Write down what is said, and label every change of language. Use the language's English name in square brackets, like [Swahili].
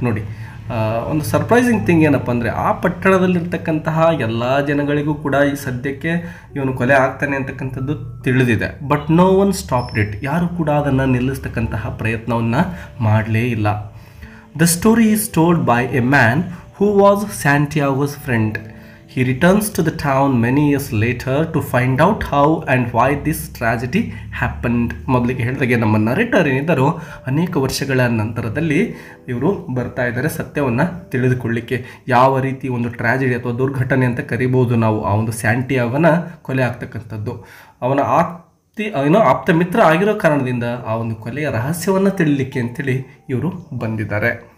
[Kannada] ನೋಡಿ, ಒಂದು surprising thing ಏನಪ್ಪ ಅಂದರೆ ಆ ಪಟ್ಟಣದಲ್ಲಿರ್ತಕ್ಕಂತಹ ಎಲ್ಲ ಜನಗಳಿಗೂ ಕೂಡ ಈ ಸದ್ಯಕ್ಕೆ ಇವನು ಕೊಲೆ ಆಗ್ತಾನೆ ಅಂತಕ್ಕಂಥದ್ದು ತಿಳಿದಿದೆ. [English] But no one stopped it. [Kannada] ಯಾರು ಕೂಡ ಅದನ್ನು ನಿಲ್ಲಿಸ್ತಕ್ಕಂತಹ ಪ್ರಯತ್ನವನ್ನು ಮಾಡಲೇ ಇಲ್ಲ. [English] The story is told by a man who was Santiago's friend. He returns to the town many years later to find out how and why this tragedy happened. [Kannada] ಮೊದಲಿಗೆ ಹೇಳಿದಾಗೆ ನಮ್ಮ narrator ಏನಿದ್ದಾರೋ ಅನೇಕ ವರ್ಷಗಳ ನಂತರದಲ್ಲಿ ಇವರು ಬರ್ತಾ ಇದ್ದಾರೆ ಸತ್ಯವನ್ನು ತಿಳಿದುಕೊಳ್ಳಿಕ್ಕೆ. ಯಾವ ರೀತಿ ಒಂದು ಟ್ರಾಜಿಡಿ ಅಥವಾ ದುರ್ಘಟನೆ ಅಂತ ಕರಿಬೋದು ನಾವು ಆ ಒಂದು ಸ್ಯಾಂಟಿಯಾಗೋನ ಕೊಲೆ ಆಗ್ತಕ್ಕಂಥದ್ದು. ಅವನ ಆಪ್ತ ಮಿತ್ರ ಆಗಿರೋ ಕಾರಣದಿಂದ ಆ ಒಂದು ಕೊಲೆಯ ರಹಸ್ಯವನ್ನು ತಿಳಿಲಿಕ್ಕೆ ಅಂತೇಳಿ ಇವರು ಬಂದಿದ್ದಾರೆ.